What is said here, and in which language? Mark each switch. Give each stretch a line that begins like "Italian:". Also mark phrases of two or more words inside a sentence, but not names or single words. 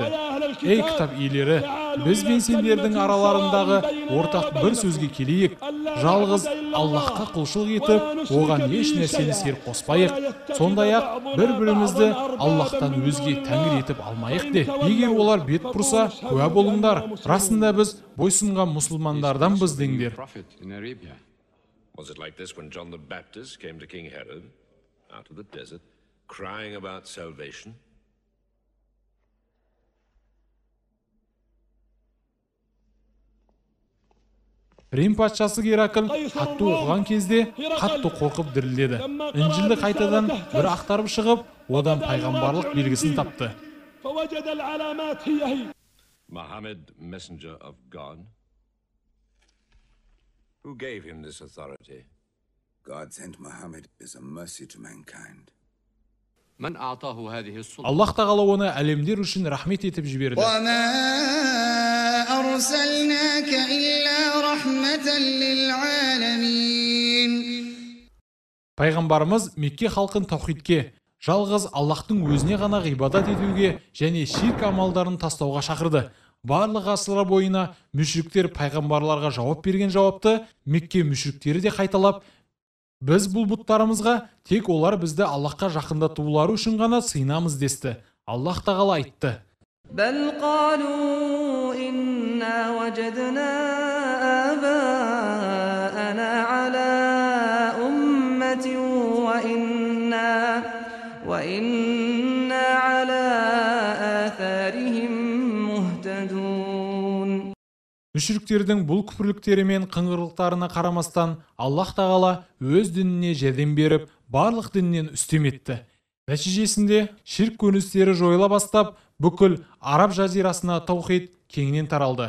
Kazakh: Ей кітап иелері, біз бен сендердің араларындағы ортақ бір сөзге келейік. Жалғыз Аллахқа құлшылық етіп, оған еш нәрсені серік қоспайық. Сондай-ақ бір-бірімізді Аллахтан өзге тәңір етіп алмайық де. Егер олар бет бұрса, куә болыңдар. Расында біз бойсынған мұсылмандарданбыз деңдер.
English: Was it like this when John the Baptist came to King Herod out of the desert, crying about salvation?
Kazakh: Рим патшасы Геракл хатты оқыған кезде қатты қорқып дірілдеді. Инжилді қайтадан бір ақтарып шығып, одан пайғамбарлық белгісін тапты.
English: Muhammad, messenger of God? Who gave him this authority? God sent Muhammad as a mercy to mankind.
Kazakh: Аллах тағала оны әлемдер үшін рахмет етіп жіберді. Пайғамбарымыз Мекке халқын таухидке, жалғыз Аллахтың өзіне ғана ғибадат етуге және ширк амалдарын тастауға шақырды. Барлық ғасырлар бойына мүшриктер пайғамбарларға жауап берген жауапты Мекке мүшриктері де қайталап, біз бұл бұттарымызға тек олар бізді Аллахқа жақындатулары үшін ғана сыйынамыз десті. Аллах тағала айтты:
Arabic: بل قالوا إن إنا وجدنا آباءنا على أمة وإنا على آثارهم مهتدون.
Kazakh: Мүшриктердің бұл күпірліктері мен қыңғырлықтарына қарамастан, Аллах тағала өз дініне жәрдем беріп, барлық діннен үстем етті. Нәтижесінде ширк көріністері жойыла бастап, бүкіл Араб жазирасына таухид кеңінен таралды.